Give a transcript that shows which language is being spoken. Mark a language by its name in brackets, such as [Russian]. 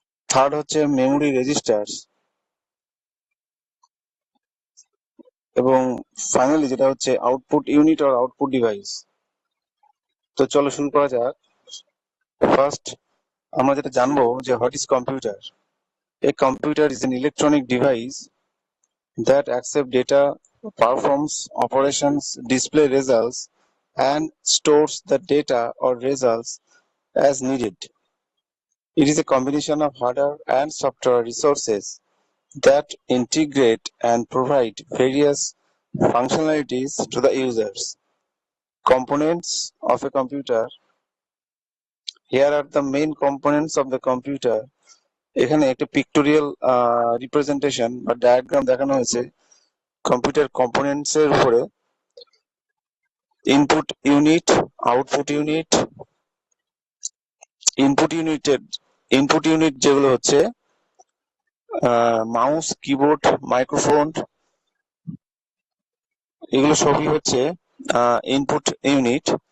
[Bangla] Third হচ্ছে memory registers, এবং finally যেটা হচ্ছে আউটপুট ইউনিট আর আউটপুট ডিভাইস। তো চলো শুরু করা যাক। ফার্স্ট আমরা যেটা জানবো যে what is computer. [English] A computer is an electronic device that accept data, performs operations, display results, and stores the data or results as needed. It is a combination of hardware and software resources that integrate and provide various functionalities to the users. Components of a computer. Here are the main components of the computer. [Bangla] এখানে একটা pictorial representation বা diagram দেখানো হয়েছে computer components এর উপরে। Input unit, output unit. Input unit যেগুলো হচ্ছে mouse, keyboard, microphone, এগুলো সবই হচ্ছে ইনপুট ইউনিট।